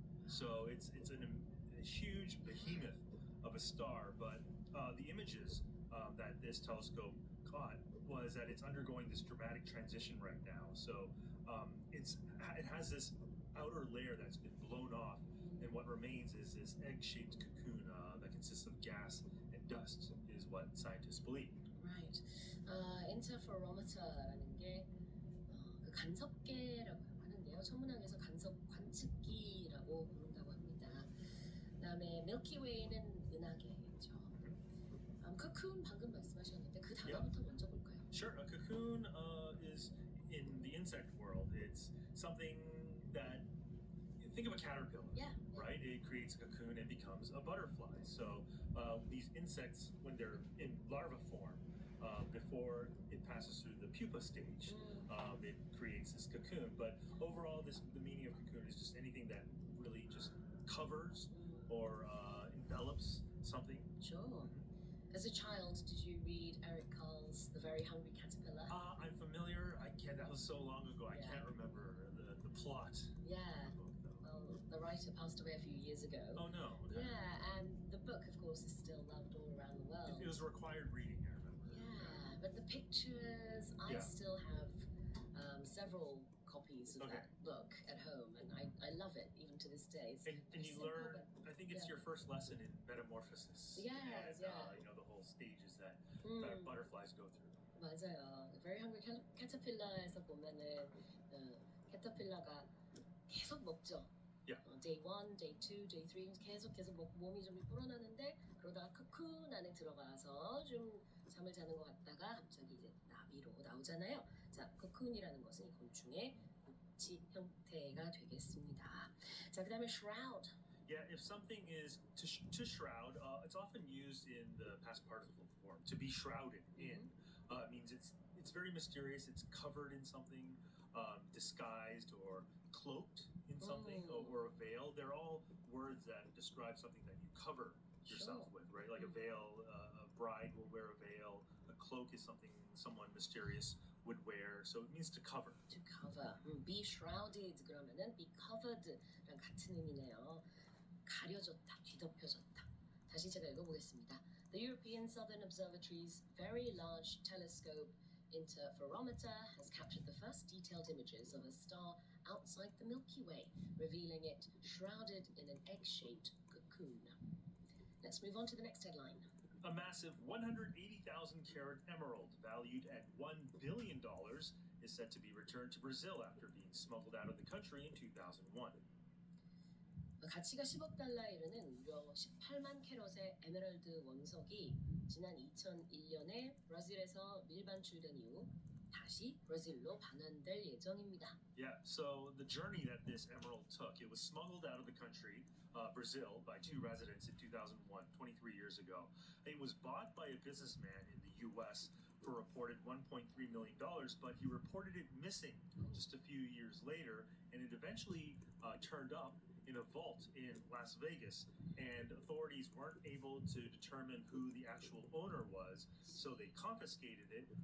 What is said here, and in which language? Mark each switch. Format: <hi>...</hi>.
<en>So it's a huge behemoth of a star, but the images that this telescope caught was that it's undergoing this dramatic transition right now. So it has this outer layer that's been blown off, and what remains is this egg-shaped cocoon that consists of gas and dust, is what scientists believe. Right.</en> <ko>Interferometer라는 게 그 간섭계라고 하는데요. 천문학에서 간섭 관측기라고 부른다고 합니다. 그다음에 Milky Way는 은하계죠. cocoon 방금 말씀하셨는데 그 단어부터 먼저 볼까요?</ko> <en>Sure. A cocoon is in the insect world. It's something that think of a caterpillar, right? It creates a cocoon and becomes a butterfly. So these insects, when they're in larva form, before it passes through the pupa stage, it creates this cocoon. But overall, the meaning of cocoon is just anything that really just covers or envelops something. Sure. As a child, did you read Eric Carle's The Very Hungry Caterpillar? I'm familiar. That was so long ago. I can't remember the plot. Yeah. Well, the writer passed away a few years ago. Oh no. Okay. Yeah, and the book, of course, is still loved all around the world. It was required reading, I remember. Yeah, but the pictures, I still have several copies of that book at home, and I love it even to this day. And you learn, I think it's your first lesson in metamorphosis. Yes, and, the whole stages that butterflies go through.</en> <ko>맞아요. The Very Hungry Caterpillar에서 보면은 캐터필러가 계속 먹죠.</ko> <en>Day 1, Day 2, Day 3</en> <ko>계속 몸이 좀 불어나는데 그러다가 코쿤 안에 들어가서 좀 잠을 자는 것 같다가 갑자기 이제 나비로 나오잖아요. 자, 코쿤이라는 것은 이 곤충의 고치 형태가 되겠습니다. 자, 그다음에 shroud.</ko> <en>Yeah, if something is to shroud, it's often used in the past participle form. To be shrouded in means it's very mysterious. It's covered in something, disguised or cloaked in something, or a veil. They're all words that describe something that you cover yourself with, right? Like a veil, a bride will wear a veil. A cloak is something someone mysterious would wear. So it means to cover. To cover.</en> <ko>Be shrouded 그러면은</ko> <en>be covered</en> <ko>랑 같은 의미네요. 가려졌다, 뒤덮여졌다. 다시 제가 읽어보겠습니다.</ko> <en>The European Southern Observatory's Very Large Telescope Interferometer has captured the first detailed images of a star outside the Milky Way, revealing it shrouded in an egg-shaped cocoon. Let's move on to the next headline. A massive 180,000 carat emerald valued at $1 billion is said to be returned to Brazil after being smuggled out of the country in 2001.</en> <ko>가치가 10억 달러에 이르는 무려 18만 캐럿의 에메랄드 원석이 지난 2001년에 브라질에서 밀반출된 이후 다시 브라질로 반환될 예정입니다.</ko> <en>Yeah, so the journey that this emerald took, it was smuggled out of the country, Brazil, by two residents in 2001, 23 years ago. It was bought by a businessman in the U.S. for reported $1.3 million, but he reported it missing just a few years later, and it eventually turned up in a vault in Las Vegas, and authorities weren't able to determine who the actual owner was, so they confiscated it.</en>